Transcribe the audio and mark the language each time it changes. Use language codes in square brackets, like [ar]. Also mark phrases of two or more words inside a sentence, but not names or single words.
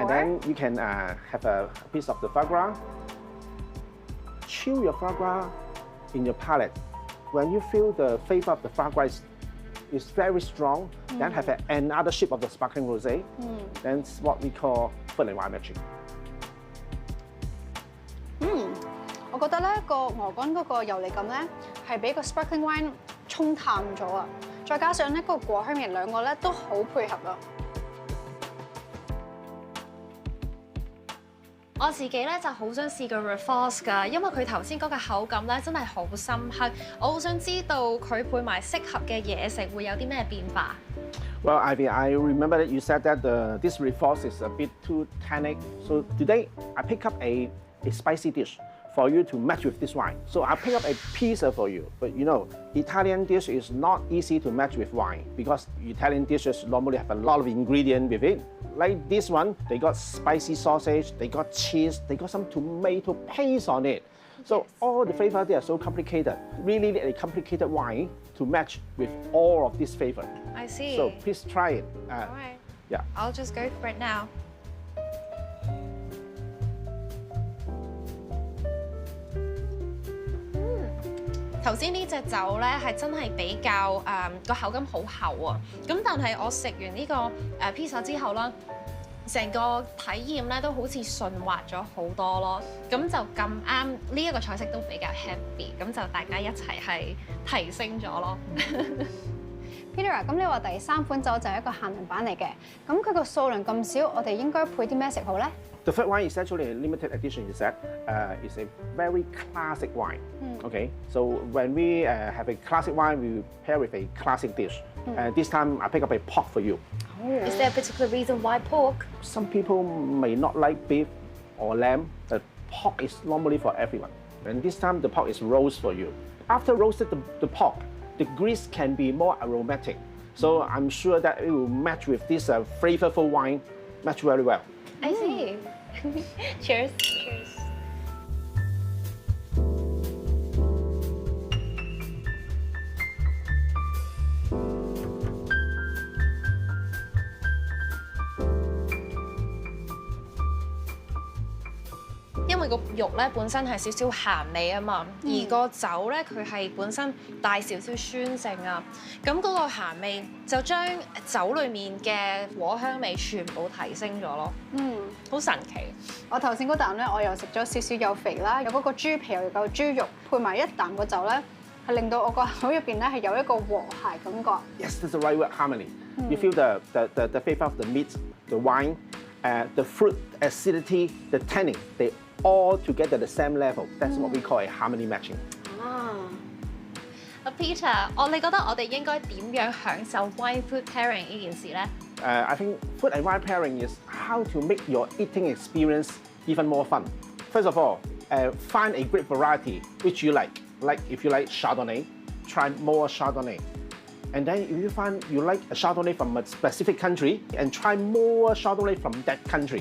[en] And then you can have a piece of the foie gras. Chew your foie gras in your palate. When you feel the flavor of the foie gras is very strong, then have another sip of the sparkling rosé. That's what we call food and wine matching. [yue] 我覺得咧個鵝肝嗰個油膩感咧係俾個 [en] sparkling wine [yue] 沖淡咗啊，再加上咧嗰個果香味兩個咧都好配合啊。我自己咧就好想試個 Reforce 㗎，因為佢頭先嗰個口感咧真係好深刻，我好想知道佢配埋適合嘅嘢食會有啲咩變化。 [en] Well, Ivy, I remember that you said that this Reforce is a bit too tannic. So today I pick up a spicy dish for you to match with this wine. So I pick up a pizza for you. But you know, Italian dish is not easy to match with wine because Italian dishes normally have a lot of ingredients with it. Like this one, they got spicy sausage, they got cheese, they got some tomato paste on it. So all the flavors, they are so complicated. Really need a complicated wine to match with all of this flavor. I see. So please try it. All right. Yeah. I'll just go for it now. [yue] 頭先呢隻酒咧係真係比較個口感好厚啊，咁但係我食完呢個pizza之後啦，成個體驗咧都好似順滑咗好多咯，咁就咁啱呢一個菜式都比較 happy， 咁就大家一齊係提升咗咯。 Peter 啊，咁你話第3款酒就係一個限量版嚟嘅，咁佢個數量咁少，我哋應該配啲咩食好咧？ [en] The third wine is actually a limited edition. Is that it's a very classic wine. Okay, so when we have a classic wine, we pair with a classic dish. This time I pick up a pork for you. Is there a particular reason why pork? Some people may not like beef or lamb, but pork is normally for everyone. And this time the pork is roast for you. After roasted the pork, the grease can be more aromatic. So I'm sure that it will match with this flavorful wine, match very well. I see. Cheers. Cheers. 因為個肉咧本身係少少鹹味啊嘛，而個酒咧佢係本身帶少少酸性啊，咁嗰個鹹味就將酒裡面嘅果香味全部提升咗咯。好神奇。我頭先嗰啖咧，我又食咗少少有肥啦，有嗰個豬皮又有嚿豬肉，配埋一啖個酒咧，係令到我個口入邊咧係有一個和諧感覺。 Yes, that's the right word, harmony. You feel the flavor of the meat, the wine, the fruit acidity, the tannin. They all together at the same level. That's what we call a harmony matching. [yue] Peter，你覺得我哋應該點樣享受 [en] wine food pairing [yue] 呢件事咧 [en] ？I think food and wine pairing is how to make your eating experience even more fun. First of all, find a great variety which you like. Like if you like Chardonnay, try more Chardonnay. And then if you find you like a Chardonnay from a specific country, and try more Chardonnay from that country.